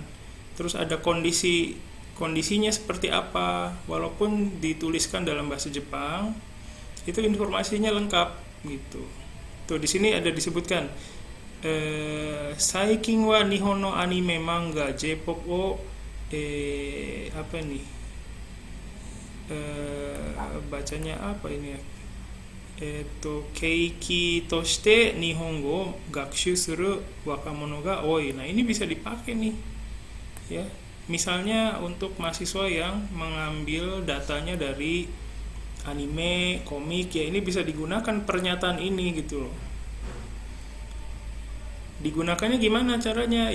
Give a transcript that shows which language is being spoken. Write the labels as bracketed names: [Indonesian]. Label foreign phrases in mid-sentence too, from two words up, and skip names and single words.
[Indonesian] Terus ada kondisinya seperti apa, walaupun dituliskan dalam bahasa Jepang, itu informasinya lengkap gitu. Tuh di sini ada disebutkan [Japanese] 最近は日本のアニメ漫画J-popを [Indonesian] apa nih? Bacanya apa ini ya? [Japanese] 契機として日本語学習する若者が多い. [Indonesian] Nah, ini bisa dipakai nih. Ya. Misalnya untuk mahasiswa yang mengambil datanya dari anime, komik, ya ini bisa digunakan pernyataan ini gitu loh. Digunakannya gimana caranya?